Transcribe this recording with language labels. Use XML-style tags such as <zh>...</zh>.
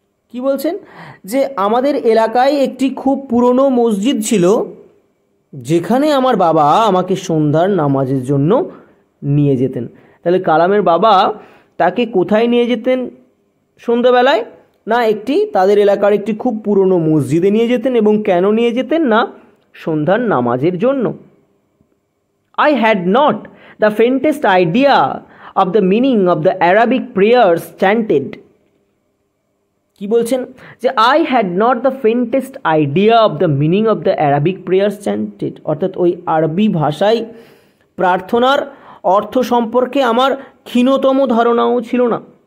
<bn>কি বলছেন যে আমাদের এলাকায় একটি খুব পুরনো মসজিদ ছিল, যেখানে আমার বাবা আমাকে সন্ধ্যার নামাজের জন্য নিয়ে যেতেন। তাহলে কালামের বাবা তাকে কোথায় নিয়ে যেতেন সন্ধ্যাবেলায় না, তাদের এলাকার একটি খুব পুরনো মসজিদে নিয়ে যেতেন। এবং কেন নিয়ে যেতেন না, সন্ধ্যার নামাজের জন্য।</bn> <en>I had not the faintest idea of the meaning of the Arabic prayers chanted.</en> <bn>কি বলছেন যে</bn> <en>I had not the faintest idea of the meaning of the Arabic prayers chanted,</en> <bn>অর্থাৎ ওই আরবি ভাষায় প্রার্থনার অর্থ সম্পর্কে আমার ক্ষীণতম ধারণাও ছিল না।</bn>